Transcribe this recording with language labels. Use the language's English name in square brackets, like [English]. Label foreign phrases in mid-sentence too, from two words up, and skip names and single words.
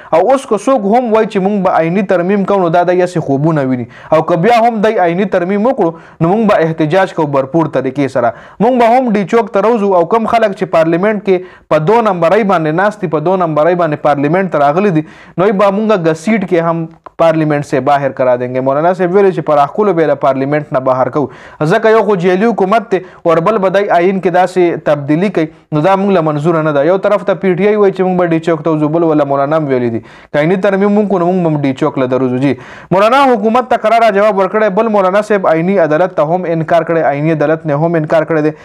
[Pashto] او اوس که څوک هم وایي چې مونږ به آئیني ترمیم کوو نو دا د یاسې خوبونه ویني، او که بیا هم دی آئیني ترمیم وکړو نو موږ به احتجاج کوو برپور طریقې سره. موږ به هم ډي چوک ته روځو او کم خلک چې پارلیمنټ کې په 2 نمبرۍ باندې ناست دي، په 2 نمبرۍ باندې پارلیمنٹ ته راغلي دي، نو به موږ گسیټ کې هم [Urdu] پارلیمنٹ سے باہر کرا دیں گے. [Pashto] مولانا صاحب ویلي چې پر اخکولو به له پارلیمنٹ نه بهر کوو ځکه یو خو جیلي حکومت دی او بل به دی آئین کې داسې تبدیلي کوي نو دا موږ له منظوره نه ده. یو طرف ته پی ټي آی وایي چې موږ به ډي چوک ته وځو، بل ولا مولانا هم ویلي دي که آئیني ترمیم موږ کوو نو موږ به ډي چوک له دروځو. جي مولانا حکومت ته قراره جواب ورکړی. بل مولانا صاحب آئینی عدالت ته هم انکار کړی، آئینی عدالت نه هم انکار کړی دی.